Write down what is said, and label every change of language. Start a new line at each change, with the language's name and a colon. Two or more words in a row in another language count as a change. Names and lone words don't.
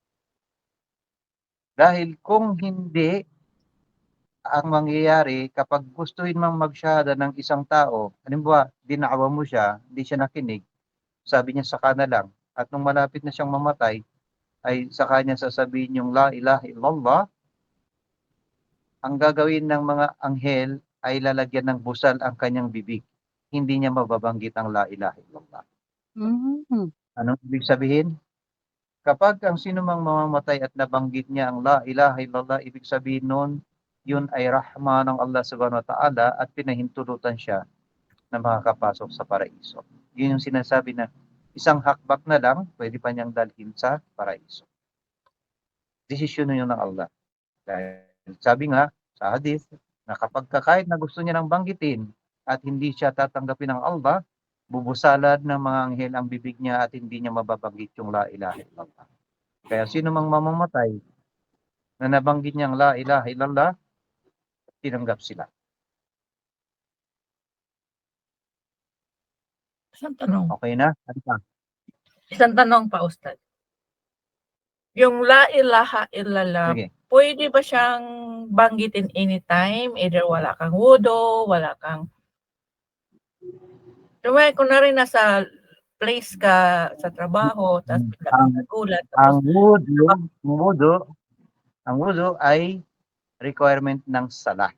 Filipino: Dahil kung hindi, ang mangyayari kapag gustuhin mang magsyahada ng isang tao, halimbawa, dinawa mo siya, hindi siya nakinig, sabi niya saka na lang, at nung malapit na siyang mamatay, ay saka niya sasabihin yung
Arabic: لا إله إلا الله,
Filipino: ang gagawin ng mga anghel ay lalagyan ng busal ang kanyang bibig. Hindi niya mababanggit ang
Arabic: لا إله إلا الله.
Filipino: Anong ibig sabihin? Kapag ang sino mang mamamatay at nabanggit niya ang
Arabic: لا إله إلا الله,
Filipino: ibig sabihin nun, yun ay rahma ng Allah
Arabic: سبحانه وتعالى
Filipino: at pinahintulutan siya na makakapasok sa paraiso. Yun yung sinasabi na isang hakbak na lang, pwede pa niyang dalhin sa paraiso. Desisyon na yun ng Allah. Dahil sabi nga sa hadith, na kapag kahit na gusto niya nang banggitin at hindi siya tatanggapin ng Allah, bubusalad ng mga anghel ang bibig niya at hindi niya mababanggit yung
Arabic: لا إله إلا الله.
Filipino: Kaya sino mang mamamatay na nabanggit niyang
Arabic: لا إله إلا الله,
Filipino: tinanggap sila. Isang tanong. Okay na? Ano pa? Isang tanong pa, Ustad. Yung
Arabic: لا إله إلا الله,
Filipino: Sige. pwede ba siyang banggitin anytime? Either wala kang wudu, wala kang... Kunwari nasa place ka sa trabaho, tapos bigla kang nagulat. Ang Tapos, wudu ay requirement ng salah.